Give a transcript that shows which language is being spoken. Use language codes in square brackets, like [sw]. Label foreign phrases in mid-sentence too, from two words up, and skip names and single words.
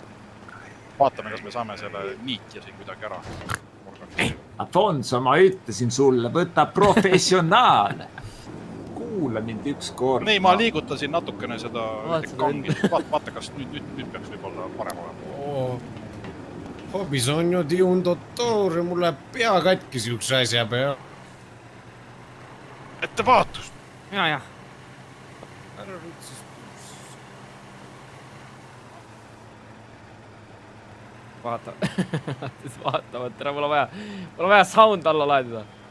[et] Vaatame, kas me saame selle niitja siin kuidagi ära. Afonso, ma ütlesin sulle, võta professionaal. Kuula mind üks kord. Nii, ma liigutasin natukene seda kangi. Vaata, kas nüüd peaks võib-olla parem olema. [it] Ho bisogno di un dottore, [et] mul läheb pea katki siukse asja pea. Ettevaatust! Ja. Vaata. Vaatavad, tere, mul on vaja sound alla laedida.